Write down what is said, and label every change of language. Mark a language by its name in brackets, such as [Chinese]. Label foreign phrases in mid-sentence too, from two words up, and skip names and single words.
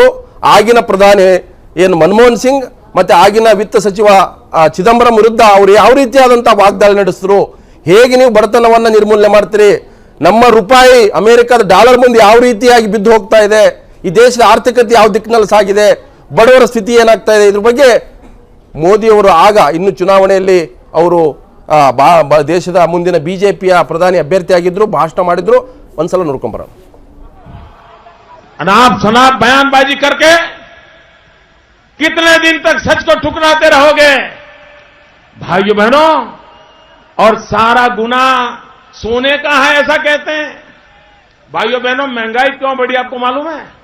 [Kannada] ಆಗಿನ ಪ್ರಧಾನಿ ಏನು ಮನಮೋಹನ್ ಸಿಂಗ್ ಮತ್ತು ಆಗಿನ ವಿತ್ತ ಸಚಿವ ಚಿದಂಬರಂ ವಿರುದ್ಧ ಅವರು ಯಾವ ರೀತಿಯಾದಂಥ ವಾಗ್ದಾಳಿ ನಡೆಸಿದ್ರು, ಹೇಗೆ ನೀವು ಬಡತನವನ್ನು ನಿರ್ಮೂಲನೆ ಮಾಡ್ತೀರಿ, ನಮ್ಮ ರೂಪಾಯಿ ಅಮೆರಿಕದ ಡಾಲರ್ ಮುಂದೆ ಯಾವ ರೀತಿಯಾಗಿ ಬಿದ್ದು ಹೋಗ್ತಾ ಇದೆ, ಈ ದೇಶದ ಆರ್ಥಿಕತೆ ಯಾವ ದಿಕ್ಕಿನಲ್ಲಿ ಸಾಗಿದೆ, ಬಡವರ ಸ್ಥಿತಿ ಏನಾಗ್ತಾ ಇದೆ, ಇದ್ರ ಬಗ್ಗೆ ಮೋದಿಯವರು ಆಗ ಇನ್ನು ಚುನಾವಣೆಯಲ್ಲಿ ಅವರು ದೇಶದ ಮುಂದಿನ BJPಯ ಪ್ರಧಾನಿ ಅಭ್ಯರ್ಥಿಯಾಗಿದ್ರು, ಭಾಷಣ ಮಾಡಿದ್ರು. ಒಂದ್ಸಲ ನೋಡ್ಕೊಂಬರೋಣ. [Hindi] अनाप शनाप बयानबाजी करके कितने दिन तक सच को ठुकराते रहोगे? भाइयों बहनों, और सारा गुना सोने का है ऐसा कहते हैं. भाइयों बहनों, महंगाई क्यों बढ़ी आपको मालूम है?